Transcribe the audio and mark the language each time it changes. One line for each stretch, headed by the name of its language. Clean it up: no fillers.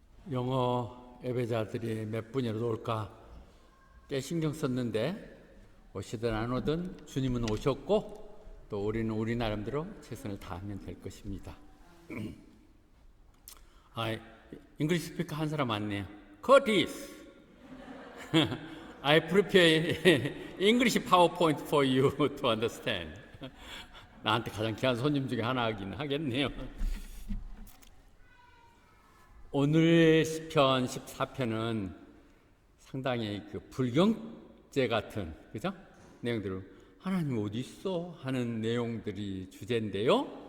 Korean: 영어 예배자들이 몇 분이라도 올까 꽤 신경 썼는데 오시든 안 오든 주님은 오셨고 또 우리는 우리 나름대로 최선을 다하면 될 것입니다. 잉글리시 스피커 한 사람 왔네요.
English: Curtis, I prepare English PowerPoint for you to understand.
Korean: 나한테 가장 귀한 손님 중에 하나긴 하겠네요. 오늘 시편 14편은 상당히 그 불경제 같은 그죠? 내용들을 하나님 어디 있어? 하는 내용들이 주제인데요.